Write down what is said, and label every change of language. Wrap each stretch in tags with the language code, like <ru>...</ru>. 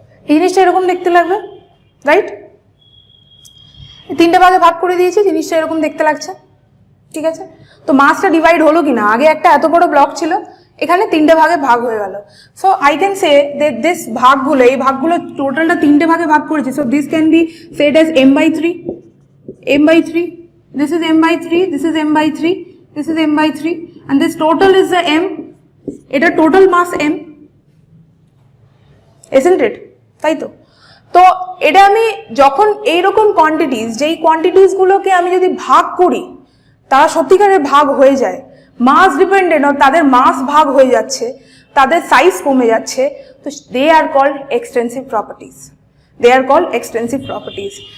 <bn>এই জিনিসটা এরকম দেখতে লাগবে, রাইট? 3টে ভাগে ভাগ করে দিয়েছি, জিনিসটা এরকম দেখতে লাগছে। ঠিক আছে, তো মাসটা ডিভাইড হলো কিনা, আগে একটা এত বড় ব্লক ছিল, এখানে 3টে ভাগে ভাগ হয়ে গেল।</bn> <en>so I can say that this</en> <bn>ভাগগুলো, এই ভাগগুলো টোটালটা 3টে ভাগে ভাগ করেছি,</bn> <en>so this can be said as</en> <bn>m/3,</bn> <en>m by 3, this is m by 3, this is m by 3, this is m by 3, and this total is the m, এটা total mass m, isn't it?</en> <bn>তাই তো? তো এটা আমি যখন এইরকম quantities, যেই কোয়ান্টিটিসগুলোকে আমি যদি ভাগ করি তারা সত্যিকারের ভাগ হয়ে যায়, মাস ডিপেন্ডেন্ট, তাদের মাস ভাগ হয়ে যাচ্ছে, তাদের সাইজ কমে যাচ্ছে, তো</bn> <en>they are called extensive properties,</en> <bn>they are called extensive properties.</bn>